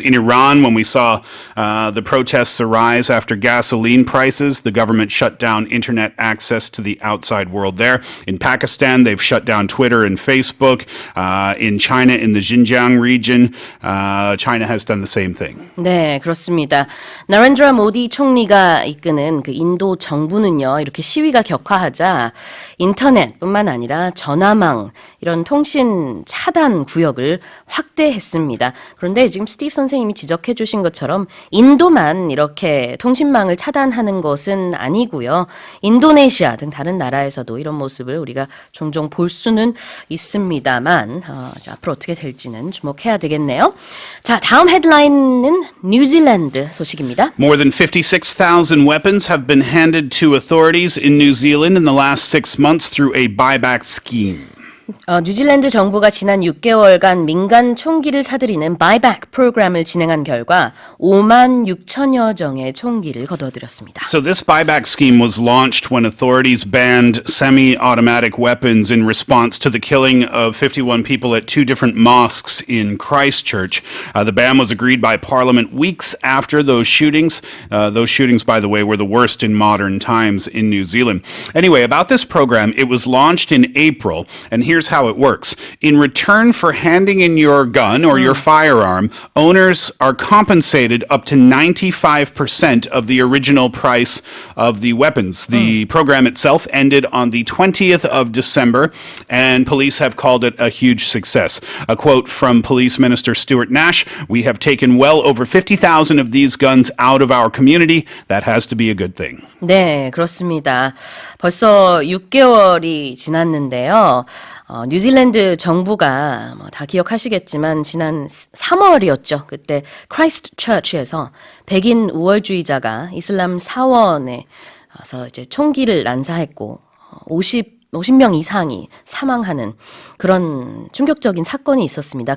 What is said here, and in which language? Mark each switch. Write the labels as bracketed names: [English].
[English] In Iran, when we saw the protests arise after gasoline prices, the government shut down internet access to the outside world there. In Pakistan, they've shut down Twitter and Facebook. In China, in the Xinjiang region, China has done the same thing. [Korean] 네, 그렇습니다. 나렌드라 모디 총리가 이끄는 그 인도 정부는요, 이렇게 시위가 격화하자 인터넷뿐만 아니라 전화망, 이런 통신 차단 구역을 확대했습니다. 그런데 지금 스티브 선생님이 지적해 주신 것처럼 인도만 이렇게 통신망을 차단하는 것은 아니고요. 인도네시아 등 다른 나라에서도 이런 모습을 우리가 종종 볼 수는 있습니다만 자, 앞으로 어떻게 될지는 주목해야 되겠네요. 자, 다음 헤드라인은 뉴질랜드 소식입니다. [English] More than 56,000 weapons have been handed to authorities in New Zealand in the last 6 months through a buyback scheme. [Korean] 뉴질랜드 정부가 지난 6개월간 민간 총기를 사들이는 바이백 프로그램을 진행한 결과 5만 6천여 정의 총기를 거둬들였습니다. [English] So this buyback scheme was launched when authorities banned semi-automatic weapons in response to the killing of 51 people at 2 different mosques in Christchurch. The ban was agreed by Parliament weeks after those shootings. Those shootings, by the way, were the worst in modern times in New Zealand. Anyway, about this program, it was launched in April, and here's how it works. In return for handing in your gun or your firearm, owners are compensated up to 95% of the original price of the weapons. The program itself ended on the 20th of December, and police have called it a huge success. A quote from Police Minister Stuart Nash, "We have taken well over 50,000 of these guns out of our community. That has to be a good thing." [Korean] 네, 그렇습니다. 벌써 6개월이 지났는데요. 뉴질랜드 정부가 다 기억하시겠지만 지난 3월이었죠. 그때 크라이스트처치에서 백인 우월주의자가 이슬람 사원에 와서 이제 총기를 난사했고 50명 이상이 사망하는 그런 충격적인 사건이 있었습니다.